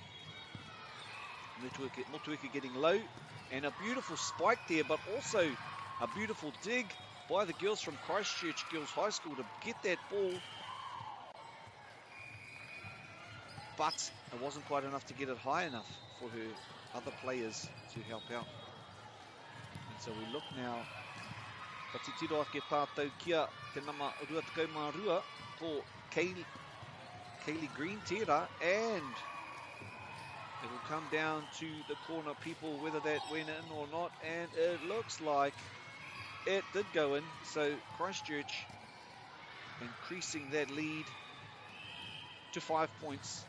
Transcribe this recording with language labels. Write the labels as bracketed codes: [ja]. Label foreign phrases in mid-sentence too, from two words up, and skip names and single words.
[en] Motueka getting low, and a beautiful spike there, but also a beautiful dig by the girls from Christchurch Girls High School to get that ball. But it wasn't quite enough to get it high enough for her other players to help out. And so we look now. [mi] Ka te tiro ake tātou kia te nama o rua tekau mā rua ko Kaylee Green tērā, [en] and it will come down to the corner people whether that went in or not, and it looks like it did go in. So Christchurch increasing that lead to 5 points.